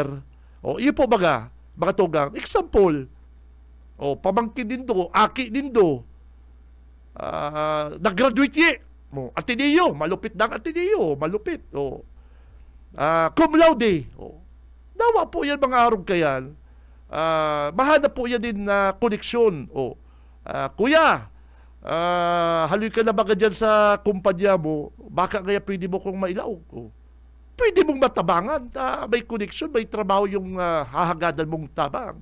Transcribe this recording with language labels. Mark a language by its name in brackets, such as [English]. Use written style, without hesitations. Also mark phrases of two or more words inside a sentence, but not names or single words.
[Bikol] Iyo po baga, mga tugang. Example, pamangkin din do, aki din do. Nag-graduate ye. Ateneo, malupit na ang Ateneo, malupit. [Latin] Cum laude. [Bikol] Nawa po yan mga arog kayan. Mahanap po yan din na koneksyon. Kuya, haloy ka na baga dyan sa kumpanya mo, baka kaya pwede mo kong mailaw. Pwede mong matabangan. May koneksyon, may trabaho yung hahagadan mong tabang.